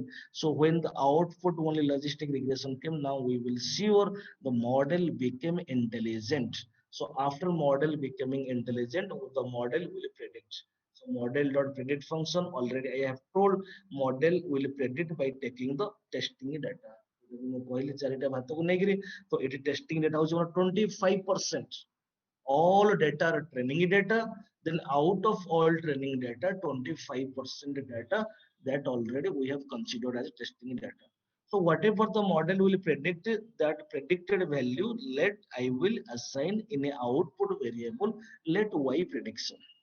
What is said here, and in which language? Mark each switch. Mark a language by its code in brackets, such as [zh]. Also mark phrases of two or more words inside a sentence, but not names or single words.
[en] So when the output only logistic regression came, now we will sure the model became intelligent. So after model becoming intelligent, the model will predict. So model dot predict function, already I have told, model will predict by taking the testing data. [or] ମୁଁ କହିଲି ଚାରିଟା ଭାତକୁ ନେଇକିରି, ତ ଏଠି [en] testing data [or] ହଉଛି 25%. [en] All data are training data. Then out of all training data, 25% data that already we have considered as testing data. So whatever the model will predict, that predicted value, let I will assign in a output variable, let y prediction.